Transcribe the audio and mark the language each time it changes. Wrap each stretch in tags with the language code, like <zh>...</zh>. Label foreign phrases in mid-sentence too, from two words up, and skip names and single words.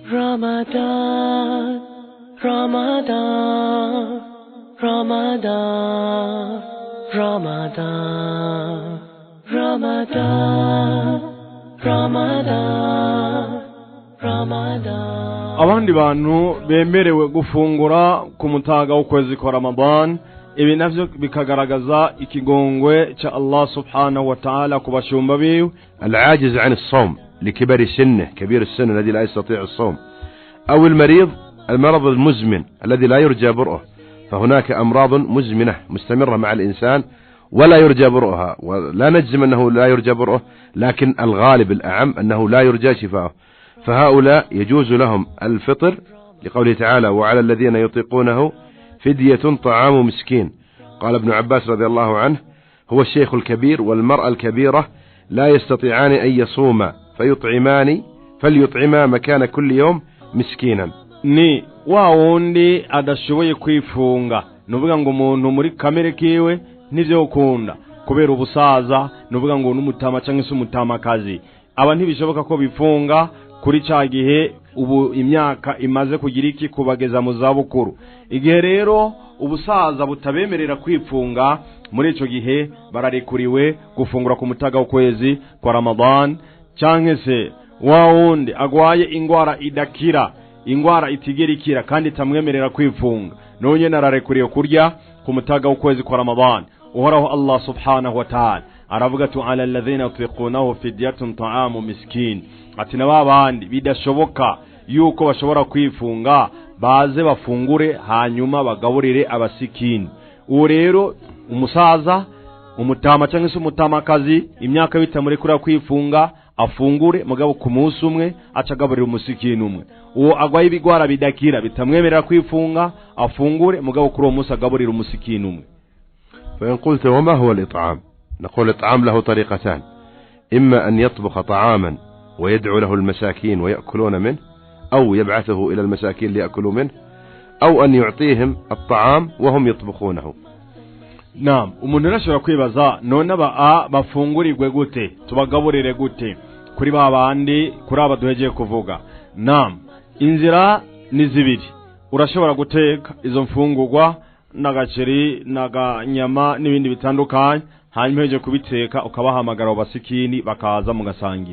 <rn>Ramadan, Ramadan, Ramadan, Ramadan, Ramadan, Ramadan, Ramadan. Abandi bantu bemerewe gufungura ku mutaga w'ukwezi kwa Ramadan, ibi navyo bikagaragaza ikigongwe cha</rn> <ar>الله سبحانه وتعالى</ar> <rn>kubashumba biwe.</rn> <ar>العاجز عن الصوم لكبر سنه، كبير السن الذي لا يستطيع الصوم، أو المرض المزمن الذي لا يرجى برؤه، فهناك أمراض مزمنة مستمرة مع الإنسان ولا يرجى برؤها، ولا نجزم أنه لا يرجى برؤه، لكن الغالب الأعم أنه لا يرجى شفاؤه، فهؤلاء يجوز لهم الفطر لقوله تعالى: وعلى الذين يطيقونه فدية طعام مسكين. قال ابن عباس رضي الله عنه: هو الشيخ الكبير والمرأة الكبيرة لا يستطيعان أن يصوما فليطعما مكان كل يوم مسكينا.</ar> <rn>Ni wa wundi adashoboye kwifunga, nuvuga ngo umuntu muri kamere kiwe nivyo ukunda kubera ubusaza, nuvuga ngo n'umutama cyangwa se umutamakazi, aba ntibishoboka ko bifunga kuri ca gihe ubu imyaka imaze kugira iki kubageza mu zabukuru. Igihe rero ubusaza butabemerera kwifunga, muri ico gihe bararekuriwe gufungura ku mutaga w'ukwezi kwa Ramadan. Canke se wa wundi agwaye ingwara idakira, ingwara itigerikira kandi itamwemerera kwifunga, nonye nararekuriwe kurya ku mutaga w'ukwezi kwa Ramadan. Uhoraho</rn> <ar>الله سبحانه وتعالى</ar> <rn>aravuga ati:</rn> <ar>على الذين يطيقونه فدية طعام مسكين,</ar> <rn>ati nababandi bidashoboka yuko bashobora kwifunga baze bafungure hanyuma bagaburire abasikini. Uwo rero umusaza, umutama cyangwa se umutamakazi, imyaka bitamurekura kwifunga, afungure mugabo ku munsi umwe acagaburira umusikini umwe. Uwo agwaye ibigwara bidakira bitamwemerera kwifunga, afungure mugabo kuri uwo munsi agaburira umusikini umwe.</rn> <ar>فإن قلت وما هو الإطعام؟ نقول الإطعام له طريقتان: إما أن يطبخ طعاما ويدعو له المساكين ويأكلون منه، أو يبعثه إلى المساكين ليأكلوا منه، أو أن يعطيهم الطعام وهم يطبخونه.</ar> <rn>Naam, umuntu arashobora kwibaza none bafungurirwe gute, tubagaburire gute kuri babandi kuri abaduhegeye kuvuga. Naam, inzira ni zibiri. Urashobora guteka izo mfungurwa n'agaceri n'aganyama n'ibindi bitandukanye, hanyuma heje kubiteka ukabahamagara basikini bakaza mugasangira.</rn>